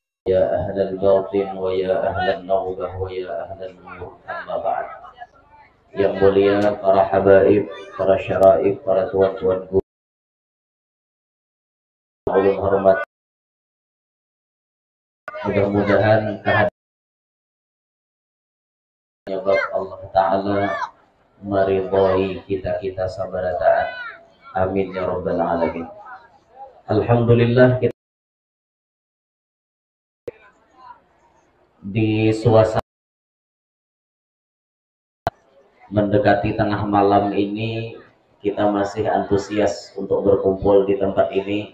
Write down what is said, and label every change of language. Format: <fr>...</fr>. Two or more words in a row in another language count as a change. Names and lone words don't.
<ar>يا أهل الباطن ويا أهل النوبة ويا أهل النور أما بعد.</ar> <bjn>Yang mulia para habaib, para syaraif, para tuan-tuan guru, ulun hormat, mudah-mudahan kehadiran Allah Ta'ala meridhai kita sabarataan.</bjn> <ar>آمين يا رب العالمين.</ar> <id>Alhamdulillah, kita di suasana mendekati tengah malam ini, kita masih antusias untuk berkumpul di tempat ini.</id>